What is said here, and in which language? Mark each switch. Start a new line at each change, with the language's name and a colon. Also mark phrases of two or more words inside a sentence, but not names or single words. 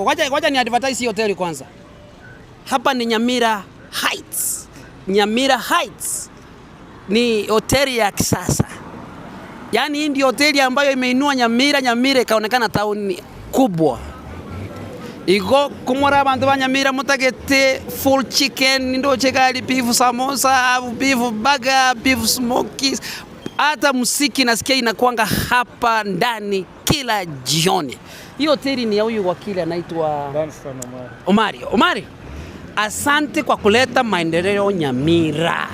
Swahili: Wacha ni advertise hii hoteli kwanza. Hapa ni Nyamira Heights. Nyamira Heights ni hoteli ya kisasa. Yaani hii ndio hoteli ambayo imeinua Nyamira. Nyamira ikaonekana tauni kubwa.
Gusii: Iko kumora abantu ba Nyamira mutagete
English: full chicken,
Gusii: ndo chegali
English: beef samosa, beef burger, beef smokies.
Swahili: Hata muziki nasikia inakuanga hapa ndani kila jioni. Hiyo hoteli ni ya huyu wakili anaitwa Omari. Omari, asante kwa kuleta maendeleo Nyamira.